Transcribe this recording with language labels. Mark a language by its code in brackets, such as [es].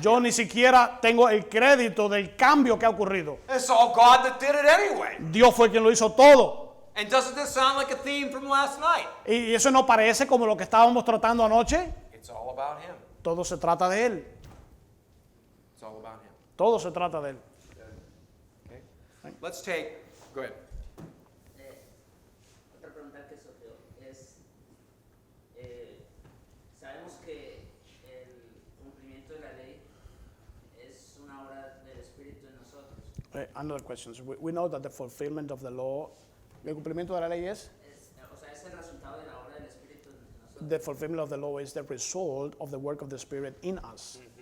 [es] Yo ni siquiera tengo el crédito del cambio que ha ocurrido. [en] It's all God that did it anyway. [es] Dios fue quien lo hizo todo. [en] And doesn't this sound like a theme from last night? [es] Y eso no parece como lo que estábamos tratando anoche. [en] It's all about Him. [es] Todo se trata de Él. [en] It's all about Him. [es] Todo se trata de Él. [en] Okay? Let's take, go ahead. [es] Otra pregunta que surgió es, sabemos que el cumplimiento de la ley es una obra del Espíritu en nosotros. [en] Another question. We know that the fulfillment of the law, [es] el cumplimiento de la ley es, O sea, es el resultado de la obra del Espíritu en nosotros. [en] the fulfillment of the law is the result of the work of the Spirit in us.